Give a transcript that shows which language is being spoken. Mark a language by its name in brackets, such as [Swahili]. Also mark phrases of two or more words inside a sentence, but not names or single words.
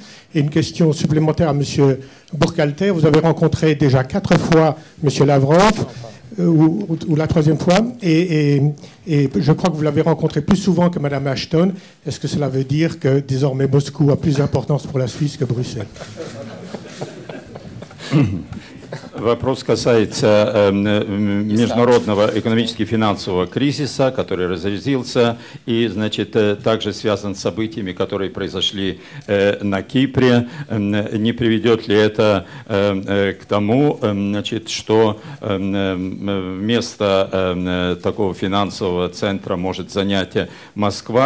[French] Et une question supplémentaire à M. Burkhalter. Vous avez rencontré déjà 4 fois M. Lavrov, ou la 3e fois, et je crois que vous l'avez rencontré plus souvent que Mme Ashton. Est-ce que cela veut dire que désormais Moscou a plus d'importance pour la Suisse que Bruxelles? [Russian] Вопрос касается международного экономически финансового кризиса, который разразился, и, значит, также связан с событиями, которые произошли на Кипре. Не приведет ли это к тому, значит, что место такого финансового центра может занять Москва?